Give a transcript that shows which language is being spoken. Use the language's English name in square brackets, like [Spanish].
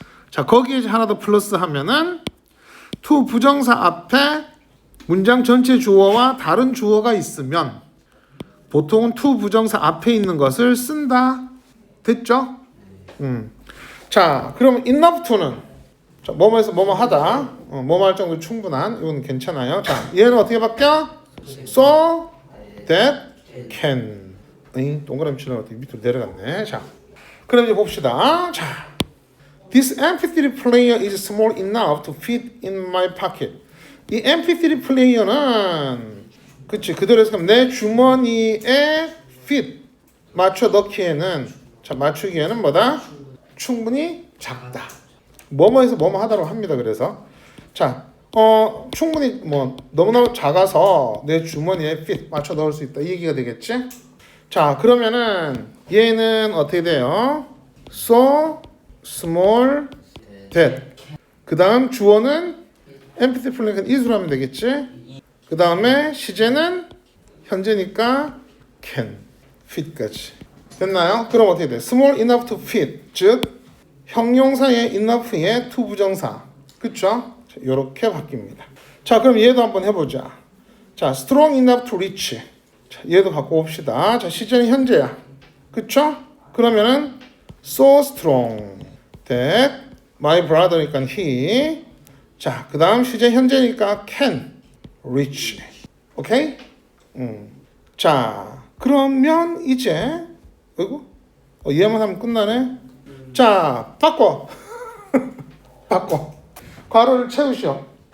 [Korean] 자 거기에 이제 하나 더 플러스 하면은 to 부정사 앞에 문장 전체 주어와 다른 주어가 있으면 보통은 to 부정사 앞에 있는 것을 쓴다. 됐죠? 자 그럼 enough to는 자, 뭐뭐해서 뭐뭐 하다. 뭐뭐 할 정도 충분한. 이건 괜찮아요. 자, 얘는 어떻게 바뀌어? [English] So that can. [Korean] 동그라미 치려고 어떻게 밑으로 내려갔네. 자, 그럼 이제 봅시다. [English] 자, this MP3 player is small enough to fit in my pocket. [Korean] 이 MP3 플레이어는 그치 그대로 해서 내 주머니에 fit 맞춰 넣기에는 자 맞추기에는 뭐다? 충분히 작다. 뭐뭐해서 뭐뭐 하다로 합니다. 그래서 자, 충분히 뭐 너무나 작아서 내 주머니에 fit 맞춰 넣을 수 있다. 이 얘기가 되겠지? 자, 그러면은 얘는 어떻게 돼요? [English] So small that. [Korean] 그 다음 주어는 MP3 플레이어는 is로 하면 되겠지? 그 다음에 시제는 현재니까 can, fit까지. 됐나요? 그럼 어떻게 돼? [English] Small enough to fit, 즉 형용사의 enough의 to 부정사. [Korean] 그쵸? 이렇게 바뀝니다. 자, 그럼 얘도 한번 해보자. [English] 자, strong enough to reach. [Korean] 자, 얘도 바꿔봅시다. 자, 시제는 현재야. 그쵸? [English] 그러면은 so strong that my brother니까 he. [Korean] 자, 그 다음 시제 현재니까 can reach. 오케이? 자, 그러면 이제 어이구? 얘만 하면 끝나네. 자, 바꿔. 바꿔. 괄호를 채우시오.